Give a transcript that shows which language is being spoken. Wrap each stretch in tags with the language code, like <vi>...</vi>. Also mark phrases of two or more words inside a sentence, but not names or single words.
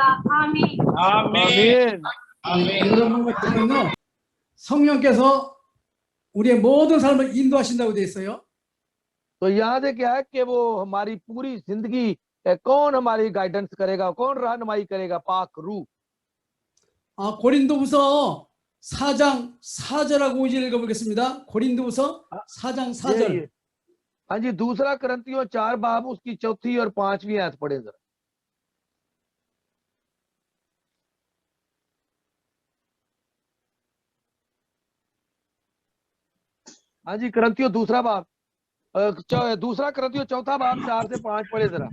<hi>आमीन। आमीन।</hi> <ko>여러분과 저는요, 성령께서 우리의 모든 삶을 인도하신다고 되어 있어요.</ko> <hi>तो यहाँ से क्या है कि वो हमारी पूरी जिंदगी कौन हमारी गाइडेंस करेगा, कौन रहनुमाई करेगा? पाक रूह।</hi> <ko>고린도후서 4장 4절하고 5절 읽어보겠습니다. 고린도후서 4장 4절.</ko> <hi>हाँ जी, दूसरा करंथियों 4 बाब उसकी 4थी और 5वीं आयत पढ़े जरा। हाँ जी, करंथियों दूसरा बाब दूसरा करंथियों 4था बाब 4 से 5 पढ़े जरा।</hi>